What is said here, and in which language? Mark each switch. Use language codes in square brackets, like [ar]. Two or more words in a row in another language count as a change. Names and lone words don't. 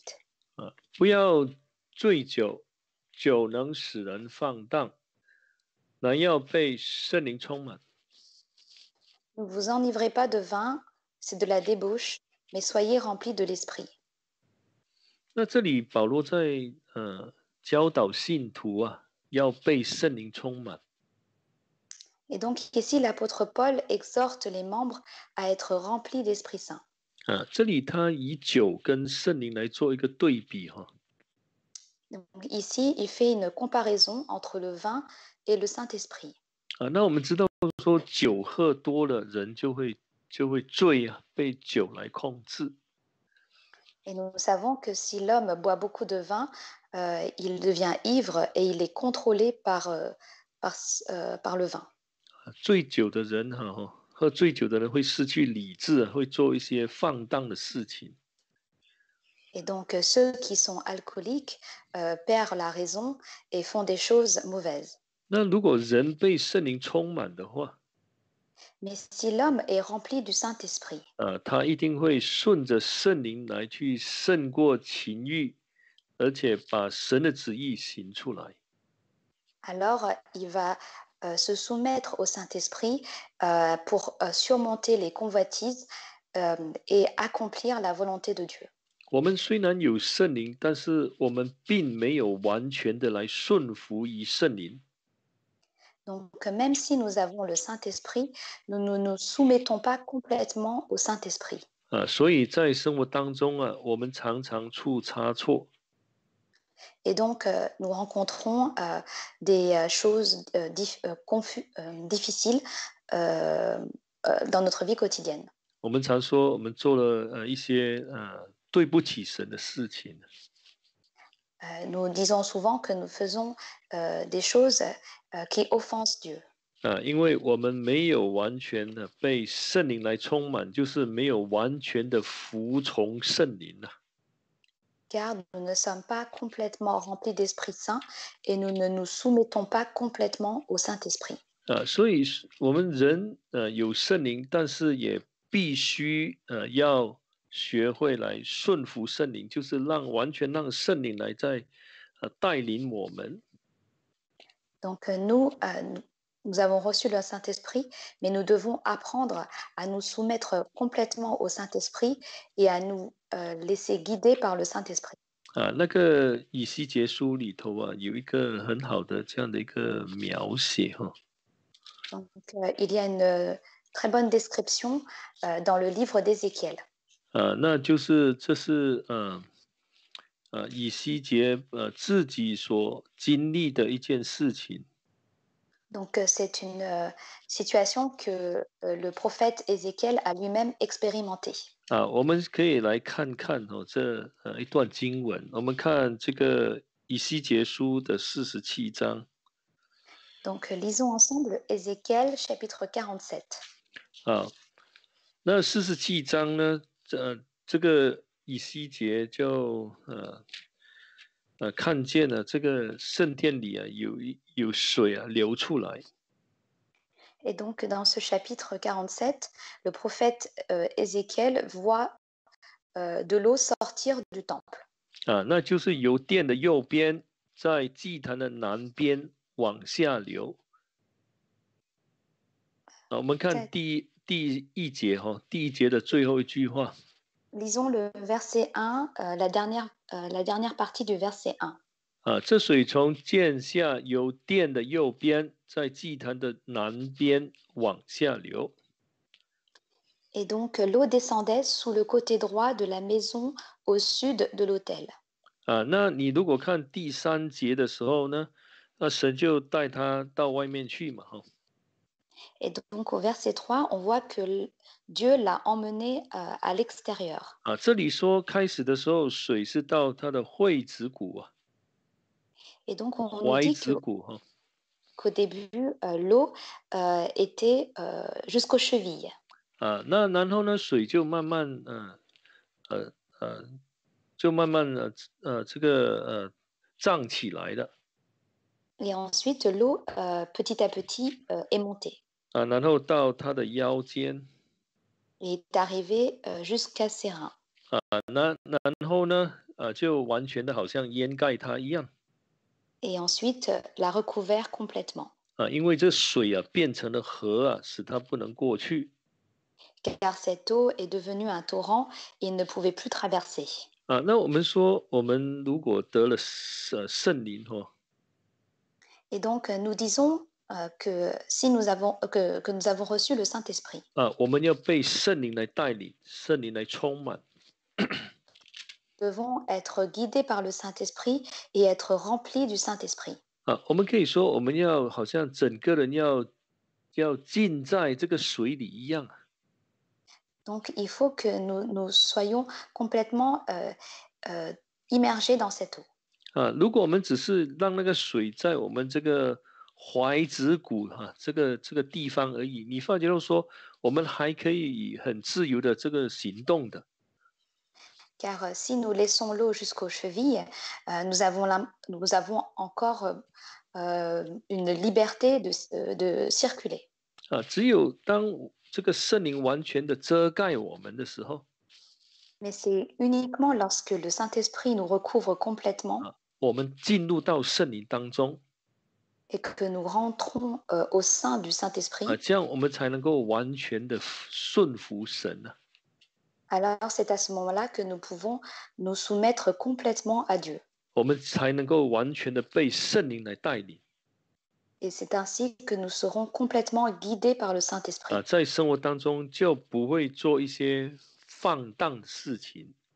[zh] 不要醉酒，酒能使人放荡，乃要被圣灵充满。 [fr] Ne vous enivrez pas de vin, c'est de la débauche, mais soyez remplis de l'esprit. [zh] 那这里保罗在教导信徒要被圣灵充满。 [fr] Et donc ici, l'apôtre Paul exhorte les membres à être remplis d'Esprit Saint. [zh] 这里他以酒跟圣灵来做一个对比 [fr] Donc ici, il fait une comparaison entre le vin et le Saint-Esprit. [zh] 那我们知道说酒喝多了人就会醉被酒来控制。 [fr] Et nous savons que si l'homme boit beaucoup de vin, il devient ivre et il est contrôlé par le vin. [zh] 醉酒的人喝醉酒的人会失去理智，会做一些放荡的事情。 [fr] Et donc ceux qui sont alcooliques perdent la raison et font des choses mauvaises. [zh] 那如果人被圣灵充满的话， [fr] Mais si l'homme est rempli du Saint-Esprit, [zh] 他一定会顺着圣灵来去胜过情欲，而且把神的旨意行出来。 [fr] alors il va se soumettre au Saint-Esprit pour surmonter les convoitises et accomplir la volonté de Dieu. [zh] 我们虽然有圣灵，但是我们并没有完全的来顺服于圣灵。 [fr] Donc, même si nous avons le Saint-Esprit, nous ne nous soumettons pas complètement au Saint-Esprit. [zh] 所以在生活当中我们常常出差错。 [fr] Et donc, nous rencontrons des choses difficiles dans notre vie quotidienne. [zh] 我们常说，我们做了一些对不起神的事情。 [fr] Nous disons souvent que nous faisons des choses qui offensent Dieu. [zh] 因为我们没有完全的被圣灵来充满，就是没有完全的服从圣灵啊。 [fr] Car nous ne sommes pas complètement remplis d'Esprit Saint et nous ne nous soumettons pas complètement au Saint-Esprit. [zh] 所以我们人有圣灵，但是也必须要学会来顺服圣灵，就是完全让圣灵来带领我们。 [fr] Donc nous avons reçu le Saint-Esprit, mais nous devons apprendre à nous soumettre complètement au Saint-Esprit et à nous laisser guider par le Saint-Esprit. [zh] 那个以西结书里头有一个很好的这样的一个描写哈。 [fr] Donc il y a une très bonne description dans le livre d'Ézéchiel. [zh] 那就是这是以西结自己所经历的一件事情。 [fr] Donc c'est une situation que le prophète Ézéchiel a lui-même expérimentée. [zh] 我们可以来看看这一段经文。我们看这个以西结书的47章。 [fr] Donc lisons ensemble Ézéchiel chapitre 47. [zh] 那47章呢，这个以西结就看见了这个圣殿里有水流出来。 [fr] Et donc, dans ce chapitre 47, le prophète Ézéchiel voit de l'eau sortir du temple. [zh] 那就是由殿的右边，在祭坛的南边往下流。我们看第一节第一节的最后一句话。 [fr] Lisons le verset 1, la dernière partie du verset 1. [zh] 这水从剑下由殿的右边，在祭坛的南边往下流。 [fr] Et donc, l'eau descendait sous le côté droit de la maison au sud de l'autel. [zh] 那你如果看第3节的时候呢，那神就带他到外面去嘛， [fr] Et donc, au verset 3, on voit que Dieu l'a emmené à l'extérieur. [zh] 这里说开始的时候，水是到他的会子骨 [fr] Et donc, on nous [zh] 踝 [fr] dit [zh] 子骨 [fr] qu'au début, l'eau était jusqu'aux chevilles. [zh] 那然后呢，水就慢慢这个涨起来了。 [fr] Et ensuite, l'eau, petit à petit, est montée [zh] 然后到他的腰间。 [fr] et est arrivée jusqu'à ses reins. [zh] 然后呢，就完全的好像掩盖它一样。 [fr] Et ensuite, l'a recouvert complètement. [zh] 因为这水变成了河使它不能过去。 [fr] Car cette eau est devenue un torrent et il ne pouvait plus traverser. [zh] 那我们说，我们如果得了圣灵 [fr] Et donc, nous disons que si que nous avons reçu le Saint-Esprit, [zh] 我们要被圣灵来带领，圣灵来充满。 [fr] nous devons être guidés par le Saint-Esprit et être remplis du Saint-Esprit. [zh] 我们可以说，我们要好像整个人要浸在这个水里一样。 [fr] Donc, il faut que nous soyons complètement immergés dans cette eau. [zh] 如果我们只是让那个水在我们这个踝子骨这个地方而已，你发觉到说，我们还可以很自由的这个行动的。 [fr] Car si nous laissons l'eau jusqu'aux chevilles, nous avons encore une liberté de circuler. [zh] 只有当这个圣灵完全的遮盖我们的时候， [fr] Mais c'est uniquement lorsque le Saint-Esprit nous recouvre complètement [zh] 我们进入到圣灵当中， [fr] et que nous rentrons au sein du Saint-Esprit, [zh] 这样我们才能够完全的顺服神啊。 [fr] alors c'est à ce moment-là que nous pouvons nous soumettre complètement à Dieu. [zh] 我们才能够完全的被圣灵来带领 [fr] Et c'est ainsi que nous serons complètement guidés par le Saint-Esprit. [zh] 在生活当中就不会做一些放荡的事情